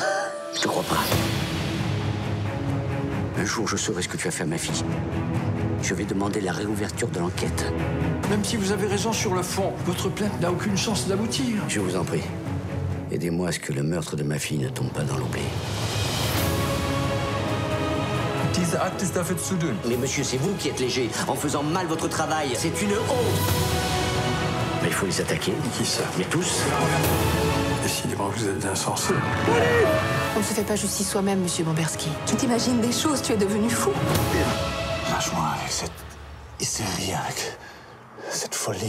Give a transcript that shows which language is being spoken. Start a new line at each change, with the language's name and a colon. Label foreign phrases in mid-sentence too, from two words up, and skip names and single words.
French: Je te crois pas. Un jour, je saurai ce que tu as fait à ma fille. Je vais demander la réouverture de l'enquête. Même si vous avez raison sur le fond, votre plainte n'a aucune chance d'aboutir. Je vous en prie. Aidez-moi à ce que le meurtre de ma fille ne tombe pas dans l'oubli.
German: Diese Akt ist dafür zu dünn.
French: Mais monsieur, c'est vous qui êtes léger en faisant mal votre travail. C'est une honte. Mais il faut les attaquer. Qui ça? Mais tous. Décidément, vous êtes insensé. On ne se fait pas justice soi-même, monsieur Bomberski. Tu t'imagines des choses, tu es devenu fou. Lâche-moi avec cette hystérie, avec cette folie.